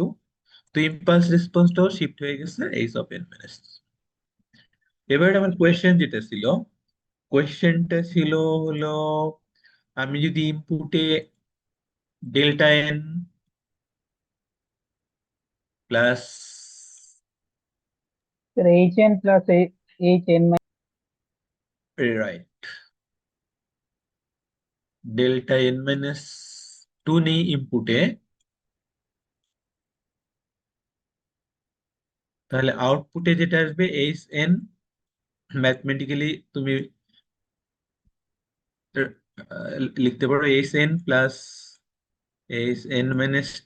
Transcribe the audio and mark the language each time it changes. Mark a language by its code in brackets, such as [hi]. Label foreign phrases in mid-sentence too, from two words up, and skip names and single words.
[bn] তো [en] impulse responseটাও [bn] শিফট হয়ে গেছে [en] h of n minus. [bn] এবার আমার কোয়েশ্চেন যেটা ছিল, কোয়েশ্চেনটা ছিল হলো, আমি যদি ইনপুটে [en] delta n plus, sir h n plus h n [bn] রাইট, [en] delta n minus two [bn] নেই ইনপুটে, তাহলে আউটপুটে যেটা আসবে [en] h n, [bn] ম্যাথমেটিক্যালি তুমি লিখতে পারো [en] h n plus h n minus two.